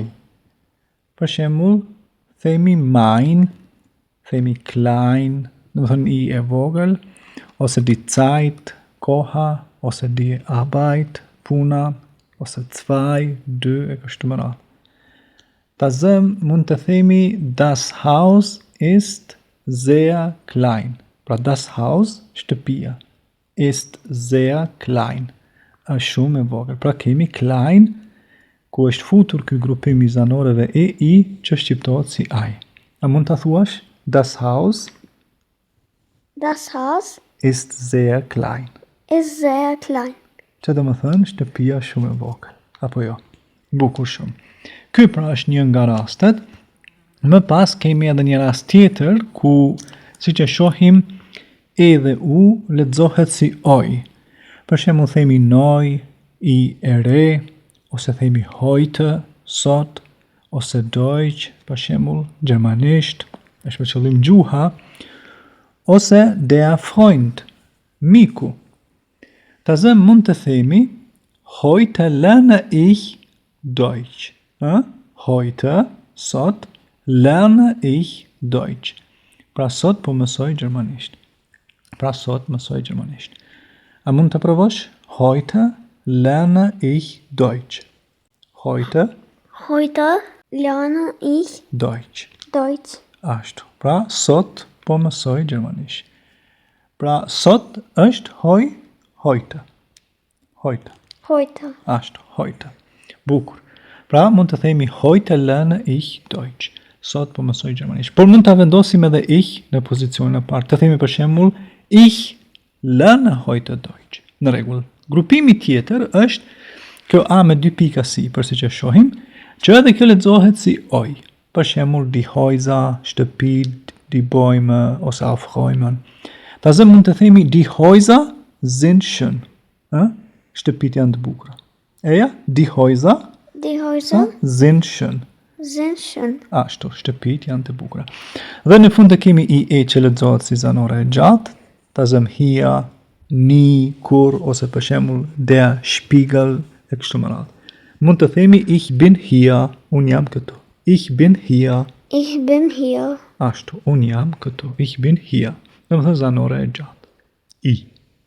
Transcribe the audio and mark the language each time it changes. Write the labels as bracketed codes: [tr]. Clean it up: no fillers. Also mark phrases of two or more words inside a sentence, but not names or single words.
[sq] Për shembull, themi mein, themi klein, domethënë I e vogël, ose [de] die Zeit, [sq] koha, ose [de] die Arbeit, [sq] puna, ose zwei, dy e kështu me radhë. Tazëm mund të themi [de] das Haus ist sehr klein. [sq] Pra [de] das Haus, [sq] shtëpia, [de] ist sehr klein, [sq] është shumë e vogël. Pra kemi klein, ku është futur ky grupim i zanorëve EI që shqiptohet si I. A mund ta thuash? [de] Das Haus ist sehr klein. Ist sehr klein. [sq] Që do më thënë shtëpia shumë e vogël, apo jo? Bukur shumë. Ky pra është një nga rastet. Më pas kemi edhe një rast tjetër ku, siç e shohim, e dhe u lexohet si oj. Për shembull themi noj, I e re, ose themi heute, sot, ose Deutsch, për shembull gjermanisht, është për qëllim gjuha, ose [de] der Freund, [sq] miku. Tazëm mund të themi [de] heute lerne ich Deutsch. Heute, sot, lerne ich Deutsch. [sq] Pra sot po mësoj gjermanisht. A mund të provosh? [de] Heute lerne ich Deutsch. Heute lerne ich Deutsch. [sq] Ashtu. Pra sot po mësoj gjermanisht. Pra sot është heute. Ashtu, heute. Bukur. Pra mund të themi [de] heute lerne ich Deutsch. [sq] Sot po mësoj gjermanisht. Por mund ta vendosim edhe ich në pozicionin e parë. Të themi për shembull [de] ich lerne heute Deutsch. [sq] Në rregull. Grupimi tjetër është kjo a me dy pika sipër, siç e shohim, që edhe kjo lexohet si oj. Për shembull [de] die Häuser, [sq] shtëpi, [de] die Bäume [sq] ose aufräumen. Tazëm mund të themi [de] die Häuser sind schön. [sq] Shtëpit janë të bukura. Eja, [de] die Häuser sind schön. [sq] Ashtu, shtëpit janë të bukura. Dhe në fund të kemi IE që lexohet si zanore e gjatë. Tazëm [de] hier, nie, [sq] kur, ose për shembull [de] der Spiegel [sq] e kështu me radhë. Mund të themi [de] ich bin hier, [sq] unë jam këtu. [de] Ich bin hier. [sq] Ashtu, unë jam këtu. [de] Ich bin hier. [sq] Dhe më thënë zanore e gjatë. I.